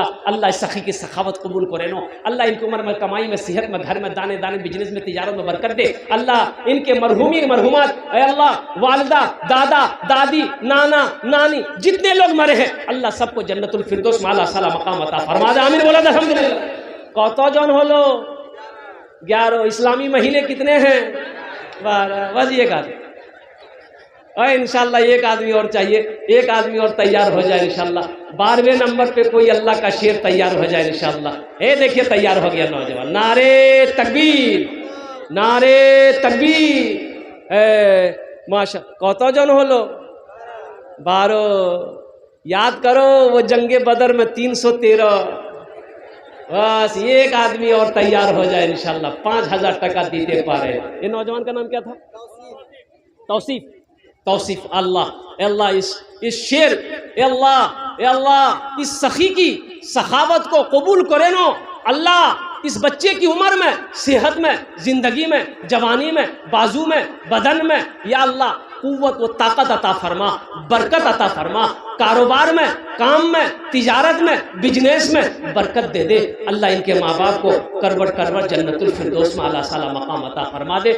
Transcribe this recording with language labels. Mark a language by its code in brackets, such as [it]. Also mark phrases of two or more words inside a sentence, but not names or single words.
[ur] اللہ اس سخی کی سخاوت قبول کرے نو، اللہ ان کی عمر میں، کمائی میں، صحت میں، گھر میں، دانے دانے، بزنس میں، تجارت میں برکت دے۔ اللہ ان کے مرحومی مرحومات، اے اللہ والدہ، دادا، دادی، نانا، نانی، جتنے لوگ مرے ہیں، اللہ سب کو جنت الفردوس میں اعلیٰ سلام مقام عطا فرما دے، آمین بولا الحمدللہ۔ [bn] কতজন হলো? 11۔ [ur] اسلامی مہینے کتنے ہیں؟ 12۔ بس ایک آدمی، اور انشاءاللہ ایک آدمی اور چاہیے، ایک آدمی اور تیار ہو جائے انشاءاللہ۔ 12ویں نمبر پہ کوئی اللہ کا شیر تیار ہو جائے انشاءاللہ۔ دیکھیے تیار ہو گیا نوجوان، نعرے تکبیر، نعرے تکبیر۔ [bn] ماشاء কতজন হলো? 12۔ [ur] یاد کرو وہ جنگ بدر میں 313۔ بس ایک آدمی اور تیار ہو جائے انشاءاللہ، 5000 ٹکا دیتے پا رہے۔ یہ نوجوان کا نام کیا تھا؟ توصیف۔ توصیف اللہ، اے اللہ اس شیر، اے اللہ اس سخی کی سخاوت کو قبول کرے نو اللہ، اس بچے کی عمر میں، صحت میں، زندگی میں، جوانی میں، بازو میں، بدن میں یا اللہ قوت و طاقت عطا فرما، برکت عطا فرما، کاروبار میں، کام میں، تجارت میں، بزنس میں برکت دے دے اللہ، ان کے ماں باپ کو کروٹ کروٹ جنت الفردوس میں اعلیٰ سالہ مقام عطا فرما دے۔